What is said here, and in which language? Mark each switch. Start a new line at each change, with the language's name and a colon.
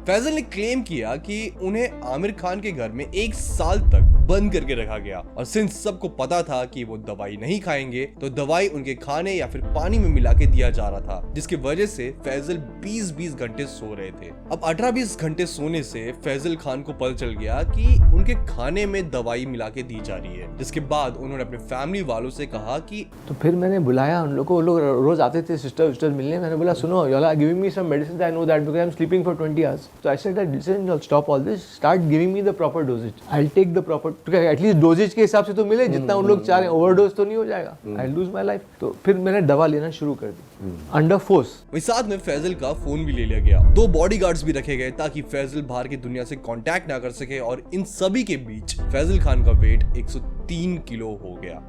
Hindi: फैजल ने क्लेम किया कि उन्हें आमिर खान के घर में 1 साल तक बंद करके रखा गया और सिंस सबको पता था कि वो दवाई नहीं खाएंगे तो दवाई उनके खाने या फिर पानी में मिला के दिया जा रहा था, जिसकी वजह से फैजल 20 घंटे सो रहे थे। अब 18-20 घंटे सोने से फैजल खान को पता चल गया कि उनके खाने में दवाई मिला के दी जा रही है, जिसके बाद उन्होंने अपने फैमिली वालों से कहा कि तो फिर मैंने बुलाया उन लोगों को, वो लोग रोज आते थे सिस्टर मिलने। मैंने बोला सुनो,
English: you all are giving me some medicines, I know that because I'm sleeping for 20 hours. So I said that listen, you'll stop all this, start giving me the proper dosage. I'll take the proper, at least dosage
Hindi: के हिसाब से तो मिले जितना उन लोग चाह रहे हैं, overdose तो नहीं हो जाएगा,
English: I'll lose my life.
Hindi: तो फिर मैंने दवा लेना शुरू कर दी अंडर फोर्स। वही साथ में फैजल का फोन भी ले लिया गया, 2 बॉडीगार्ड्स भी रखे गए ताकि फैजल बाहर की दुनिया से कांटेक्ट ना कर सके, और इन सभी के बीच फैजल खान का वेट 103 किलो हो गया।